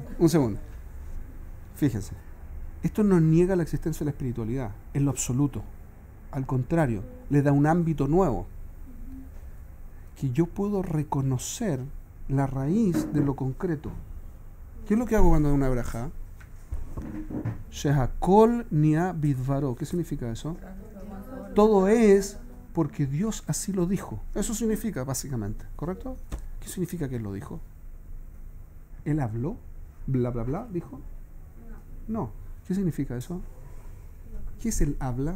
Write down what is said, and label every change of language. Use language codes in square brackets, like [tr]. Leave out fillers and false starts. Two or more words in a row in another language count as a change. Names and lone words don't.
[es] Un segundo. Fíjense. Esto no niega la existencia de la espiritualidad, en lo absoluto. Al contrario, le da un ámbito nuevo. Que yo puedo reconocer la raíz de lo concreto. ¿Qué es lo que hago cuando hago una braja? [he] שהכל נהיה בדברו. [es] ¿Qué significa eso? Todo es porque Dios así lo dijo. Eso significa básicamente, ¿correcto? ¿Qué significa que Él lo dijo? ¿Él habló? ¿Bla, bla, bla? ¿Dijo? No. ¿Qué significa eso? ¿Qué es el habla?